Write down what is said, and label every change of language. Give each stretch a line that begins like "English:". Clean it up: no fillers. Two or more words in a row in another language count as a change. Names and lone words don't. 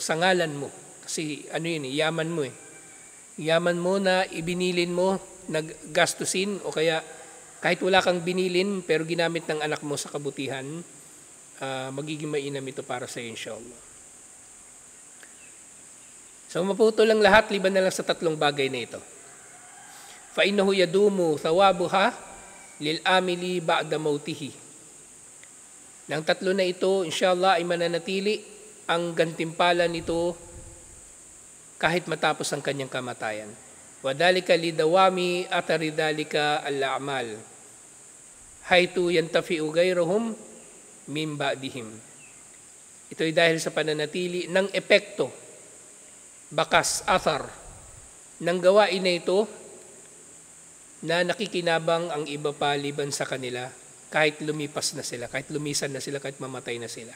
Filipino: Sa ngalan mo, kasi ano yun, yaman mo eh. Yaman mo na ibinilin mo, naggastusin, o kaya kahit wala kang binilin, pero ginamit ng anak mo sa kabutihan, magiging mainam ito para sa iyo, inshallah. So maputo lang lahat, liban na lang sa 3 bagay na ito.
Arabic: فَإِنَّهُ يَدُومُ ثَوَابُهَا لِلْآمِلِ بَعْدَ مَوْتِهِ.
Filipino: Nang 3 na ito, inshallah, ay mananatili ang gantimpala nito kahit matapos ang kanyang kamatayan.
Arabic: وَذَلِكَ لِدَوَامِ أَثَرِ ذَلِكَ الْأَعْمَالِ حَيْثُ يَنْتَفِعُ غَيْرُهُمْ مِنْ بَعْدِهِمْ.
Filipino: Ito ay dahil sa pananatili ng epekto, bakas, athar, ng gawain na ito na nakikinabang ang iba pa liban sa kanila kahit lumipas na sila, kahit lumisan na sila, kahit mamatay na sila.